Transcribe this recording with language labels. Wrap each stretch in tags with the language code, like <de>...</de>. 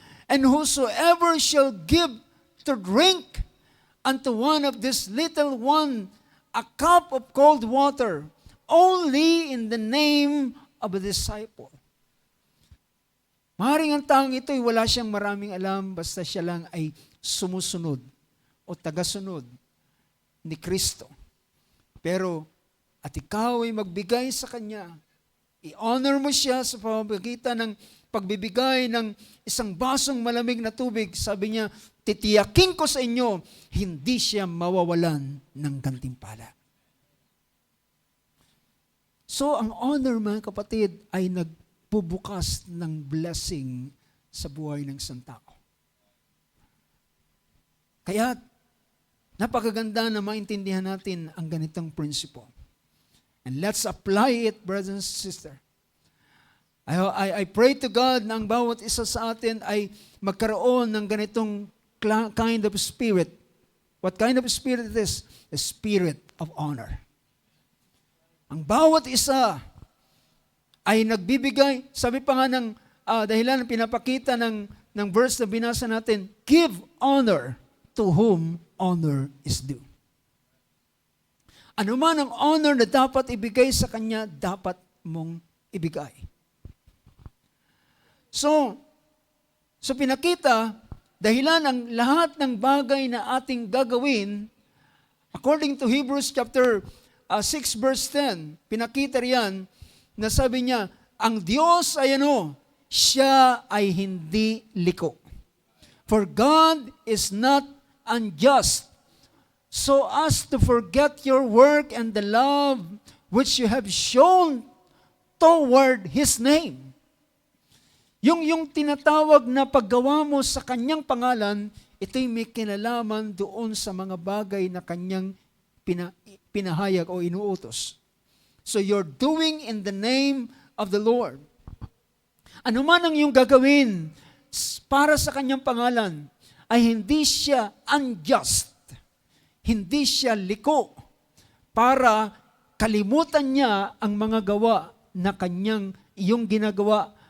<en>And whosoever shall give to drink unto one of this little one a cup of cold water, only in the name of a disciple.</en> <tl>Maaaring ang taong ito ay wala siyang maraming alam, basta siya lang ay sumusunod o tagasunod ni Kristo. Pero, at ikaw ay magbigay sa Kanya, i-honor mo siya sa pamamagitan ng pagbibigay ng isang basong malamig na tubig. Sabi niya, titiyakin ko sa inyo, hindi siya mawawalan ng gantimpala. So, ang honor, mga kapatid, ay nagbubukas ng blessing sa buhay ng isang tao. Kaya, napakaganda na maintindihan natin ang ganitong principle.</tl> <en>And let's apply it, brothers and sisters. I pray to God</en> <tl>na ang bawat isa sa atin ay magkaroon ng ganitong</tl> <en>kind of spirit. What kind of spirit it is? The spirit of honor.</en> <tl>Ang bawat isa ay nagbibigay, sabi pa nga ng dahilan pinapakita ng verse na binasa natin,</tl> <en>give honor to whom honor is due.</en> <tl>Ano man ang honor na dapat ibigay sa kanya, dapat mong ibigay. So pinakita, dahilan ang lahat ng bagay na ating gagawin, according to Hebrews chapter 6 verse 10, pinakita riyan na sabi niya, ang Diyos ay siya ay hindi liko.</tl> <en>For God is not unjust, so as to forget your work and the love which you have shown toward His name.</en> <tl>Yung tinatawag na paggawa mo sa Kanyang pangalan, ito'y may kinalaman doon sa mga bagay na Kanyang pinahayag o inuutos.</tl> <en>So you're doing in the name of the Lord.</en> <tl>Ano man ang iyong gagawin para sa Kanyang pangalan, ay hindi siya unjust. Hindi siya liko para kalimutan niya ang mga gawa na kanyang iyong ginagawa.</tl>